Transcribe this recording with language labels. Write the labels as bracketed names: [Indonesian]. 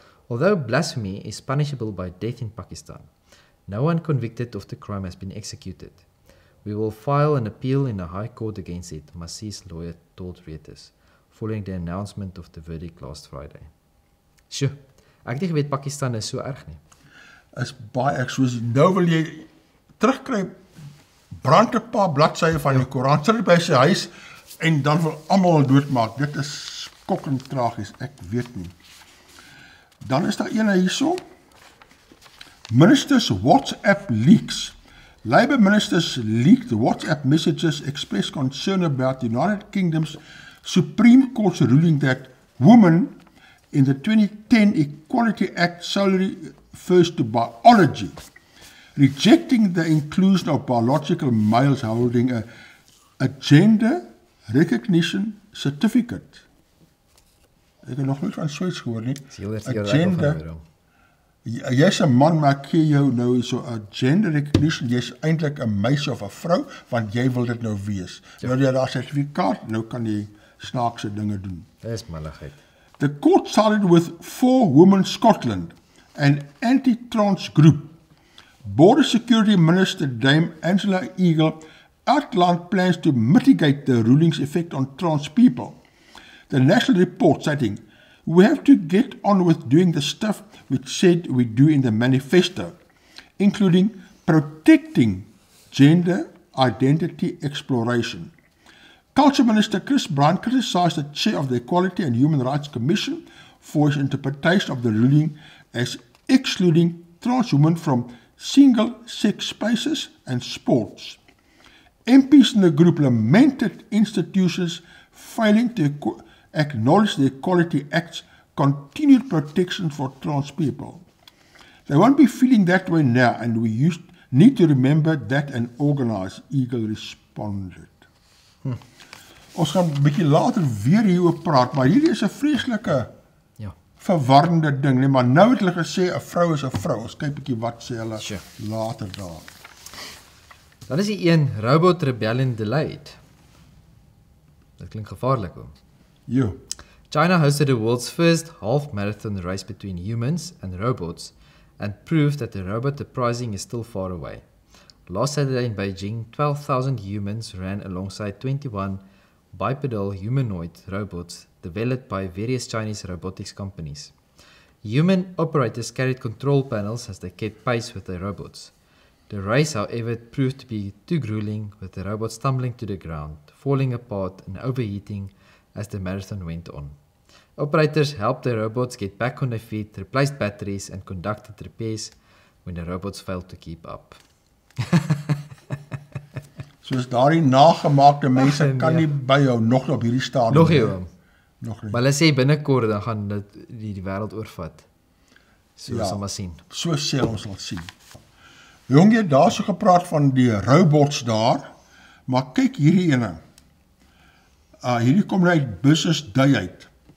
[English] Although blasphemy is punishable by death in Pakistan, no one convicted of the crime has been executed. We will file an appeal in the High Court against it, Masih's lawyer told Reuters, following the announcement of the verdict last Friday. [Afrikaans] Sjoe, ek het nie geweet Pakistan is so erg nie. is baie ek soos nou wil jy terugkry, brand 'n paar bladsye van die Koran, sit dit by sy huis en dan wil almal doodmaak. Dit is skokkend tragies, ek weet nie. Dan is daar een hierso. [English] Ministers WhatsApp leaks. Labour ministers leaked WhatsApp messages express concern about the United Kingdom's Supreme Court's ruling that women in the 2010 Equality Act solely refers to biology, rejecting the inclusion of biological males holding a gender recognition certificate. [Afrikaans] Ek het nog nooit van so iets gehoor nie. [English] A gender. [Afrikaans] Jy's 'n man, maar ek gee jou nou so 'n gender recognition, jy's eintlik 'n meisie of 'n vrou, want jy wil dit nou wees. Ja. Nou jy daar sertifikaat, nou kan jy snaakse dinge doen. Dis malligheid. [English] The court sided with For Women Scotland, an anti-trans group. Border Security Minister Dame Angela Eagle outlined plans to mitigate the ruling's effect on trans people. The national report citing, "We have to get on with doing the stuff we said we do in the manifesto, including protecting gender identity exploration." Culture Minister Chris Bryant criticised the chair of the Equality and Human Rights Commission for his interpretation of the ruling as excluding trans women from single-sex spaces and sports. MPs in the group lamented institutions failing to acknowledge the Equality Act's continued protection for trans people. They won't be feeling that way now, and we need to remember that and organise, Eagle responded. [Afrikaans] Ons gaan 'n bietjie later weer hieroor praat, maar hierdie is 'n vreeslike verwarrende ding, nee, maar nou het hulle gesê 'n vrou is 'n vrou. Ons kyk bietjie wat sê hulle later daar. Dan is die een [English] Robot Rebellion delayed. [Afrikaans] Dat klink gevaarlik hoor. Ja. [English] China hosted the world's first half-marathon race between humans and robots and proved that the robot uprising is still far away. Last Saturday in Beijing, 12,000 humans ran alongside 21 bipedal humanoid robots developed by various Chinese robotics companies. Human operators carried control panels as they kept pace with the robots. The race, however, proved to be too grueling, with the robots tumbling to the ground, falling apart and overheating as the marathon went on. Operators helped the robots get back on their feet, replaced batteries and conducted repairs when the robots failed to keep up. [Afrikaans] Soos daardie nagemaakte mense kan nie byhou nog op hierdie stadium. Nog nie oom. Nog nie. Maar hulle sê binnekort dan gaan dit die wêreld oorvat. So sal maar sien. So sê ons sal sien. Jong, jy daar so gepraat van die robots daar, maar kyk hierdie ene. Hierdie kom uit Business Day uit.